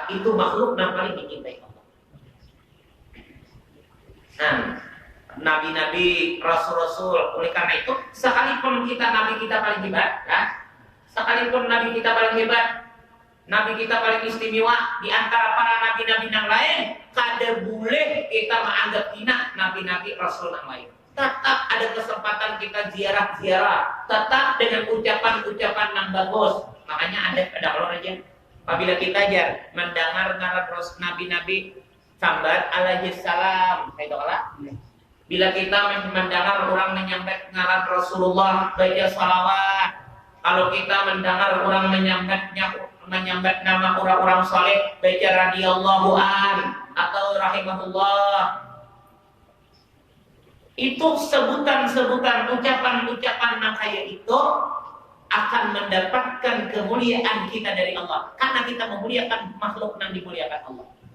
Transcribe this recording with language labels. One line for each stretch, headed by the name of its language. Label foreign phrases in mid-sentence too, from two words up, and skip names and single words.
Indonesian: Itu makhluk yang paling dicintai Allah. Nah, nabi-nabi, rasul-rasul, oleh karena itu sekalipun kita nabi kita paling hebat, ya, sekalipun nabi kita paling hebat, nabi kita paling istimewa di antara para nabi-nabi yang lain, kada boleh kita menganggap hina nabi-nabi rasul yang lain. Tetap ada kesempatan kita ziarah-ziarah, tetap dengan ucapan-ucapan yang bagus. Makanya ada kalau aja, apabila kita aja mendengar nabi-nabi sambat
Arabic: alaihi salam,
Indonesian: kayak itulah. Bila kita mendengar orang menyambat ngaran Rasulullah baca salawat, kalau kita mendengar orang menyambat nama orang-orang saleh baca
Arabic: radhiyallahu an
Indonesian: atau rahimahullah, itu sebutan-sebutan ucapan-ucapan yang kayak itu akan mendapatkan kemuliaan kita dari Allah karena kita memuliakan makhluk yang dimuliakan Allah.